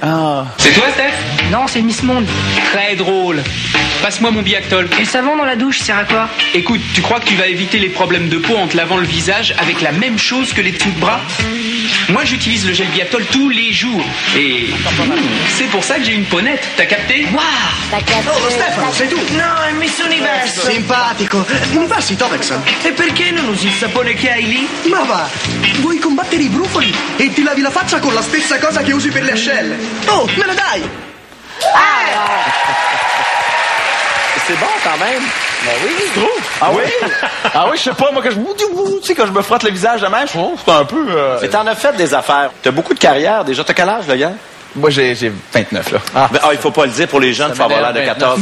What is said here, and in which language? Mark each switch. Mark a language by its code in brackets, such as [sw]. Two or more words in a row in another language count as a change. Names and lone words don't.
[fr] C'est toi, Steph? Non, c'est Miss Monde. Très drôle. Passe-moi mon Biactol. Et le savon dans la douche sert à quoi? Écoute, tu crois que tu vas éviter les problèmes de peau en te lavant le visage avec la même chose que les dessous de bras? Moi, j'utilise le gel Biactol tous les jours. Et c'est pour ça que j'ai une peau nette. T'as capté? Wow! [it] Oh, Stefano, sei tu? No, è Miss Universo. Simpatico. Mi passi Tovex? E perché non usi il sapone che hai lì? Ma va, vuoi combattere i brufoli e ti lavi la faccia con la stessa cosa che usi per le ascelle? Oh, me la dai! [fr] C'est bon quand même. Ben oui, je trouve. Ah oui? Ah oui, je sais pas, moi, quand je me frotte le visage de même, je trouve que c'est un peu... Mais t'en as fait des affaires. T'as beaucoup de carrière déjà. T'as quel âge, le gars? Moi, j'ai 29, là. Il faut pas le dire pour les jeunes, il faut avoir l'air de 14,